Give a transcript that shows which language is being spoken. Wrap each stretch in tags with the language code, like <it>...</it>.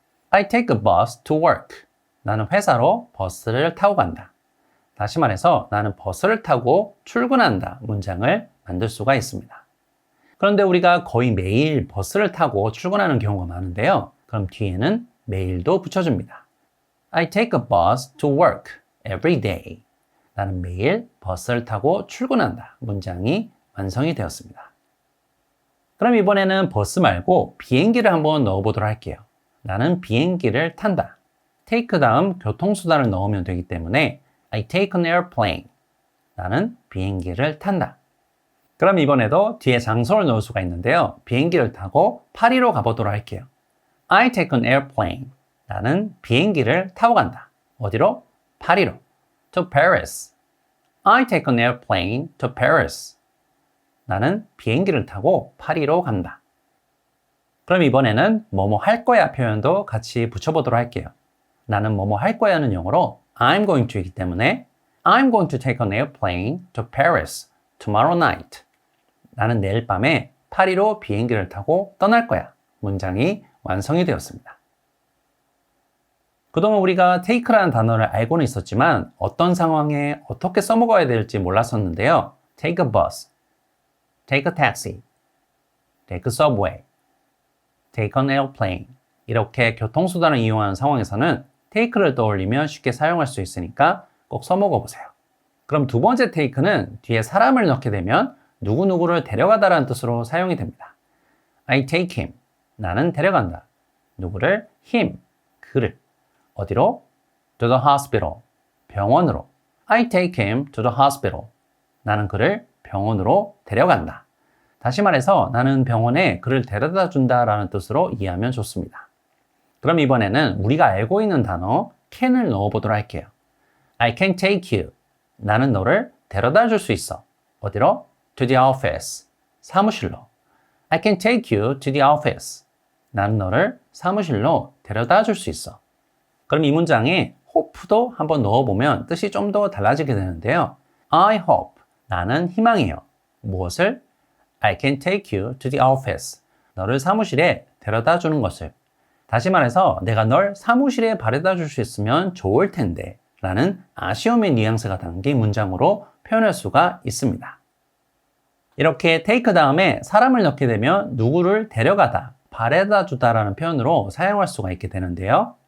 <en>I take a bus to work.</en> <ko>나는 회사로 버스를 타고 간다. 다시 말해서 나는 버스를 타고 출근한다 문장을 만들 수가 있습니다. 그런데 우리가 거의 매일 버스를 타고 출근하는 경우가 많은데요. 그럼 뒤에는 매일도 붙여줍니다.</ko> <en>I take a bus to work every day.</en> <ko>나는 매일 버스를 타고 출근한다 문장이 완성이 되었습니다. 그럼 이번에는 버스 말고 비행기를 한번 넣어보도록 할게요. 나는 비행기를 탄다. take 다음 교통수단을 넣으면 되기 때문에</ko> <en>I take an airplane.</en> <ko>나는 비행기를 탄다. 그럼 이번에도 뒤에 장소를 넣을 수가 있는데요. 비행기를 타고 파리로 가보도록 할게요.</ko> <en>I take an airplane.</en> <ko>나는 비행기를 타고 간다. 어디로? 파리로.</ko> <en>To Paris. I take an airplane to Paris.</en> <ko>나는 비행기를 타고 파리로 간다. 그럼 이번에는 뭐뭐 할 거야 표현도 같이 붙여보도록 할게요. 나는 뭐뭐 할 거야는 영어로 I'm going to이기 때문에</ko> <en>I'm going to take an airplane to Paris tomorrow night.</en> <ko>나는 내일 밤에 파리로 비행기를 타고 떠날 거야. 문장이 완성이 되었습니다. 그동안 우리가 take라는 단어를 알고는 있었지만 어떤 상황에 어떻게 써먹어야 될지 몰랐었는데요.</ko> <en>Take a bus, take a taxi, take a subway, take an airplane</en> <ko>이렇게 교통수단을 이용하는 상황에서는 take를 떠올리면 쉽게 사용할 수 있으니까 꼭 써먹어 보세요. 그럼 두 번째 take는 뒤에 사람을 넣게 되면 누구누구를 데려가다라는 뜻으로 사용이 됩니다.</ko> <en>I take him.</en> <ko>나는 데려간다. 누구를? him. 그를. 어디로?</ko> <en>to the hospital.</en> <ko>병원으로.</ko> <en>I take him to the hospital.</en> <ko>나는 그를 병원으로 데려간다. 다시 말해서 나는 병원에 그를 데려다 준다라는 뜻으로 이해하면 좋습니다. 그럼 이번에는 우리가 알고 있는 단어 can을 넣어보도록 할게요.</ko> <en>I can take you.</en> <ko>나는 너를 데려다 줄 수 있어.</ko> <en>어디로? To the office. 사무실로. I can take you to the office.</en> <ko>나는 너를 사무실로 데려다 줄 수 있어. 그럼 이 문장에 hope도 한번 넣어보면 뜻이 좀 더 달라지게 되는데요.</ko> <en>I hope.</en> <ko>나는 희망해요. 무엇을?</ko> <en>I can take you to the office.</en> <ko>너를 사무실에 데려다 주는 것을. 다시 말해서 내가 널 사무실에 바래다 줄 수 있으면 좋을 텐데 라는 아쉬움의 뉘앙스가 담긴 문장으로 표현할 수가 있습니다. 이렇게 take 다음에 사람을 넣게 되면 누구를 데려가다, 바래다 주다라는 표현으로 사용할 수가 있게 되는데요.</ko>